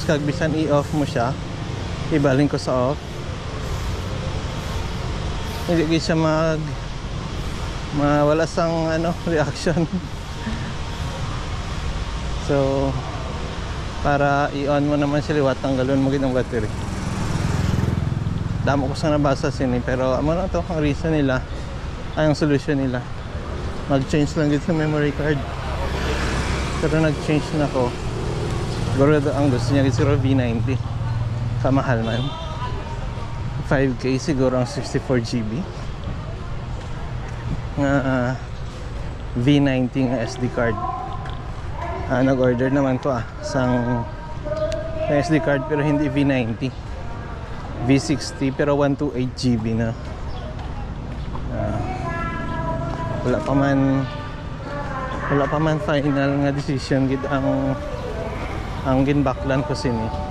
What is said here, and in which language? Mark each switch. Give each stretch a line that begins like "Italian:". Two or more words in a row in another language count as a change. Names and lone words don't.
Hiligaynon: Kag bisan i-off mo siya, ibalin ko sa off, hindi siya wala sang reaction. So para i-on mo naman siya liwat, tanggalon mo gid ang battery. Damo ko sa nabasa sini pero amo na to ang reason nila, ay ang solution nila, mag-change lang gid sa
English: memory card.
Hiligaynon: Pero nag-change na ako. Siguro ang gusto niya siguro V90, kamahal man, 5K siguro ang 64GB nga V90 nga
English: SD card.
Hiligaynon: Nag-order naman to sang
English: SD card
Hiligaynon: pero hindi V90, V60 pero 128GB na. Wala pa man wala pa man final nga decision gid ang ginbaklan ko sini.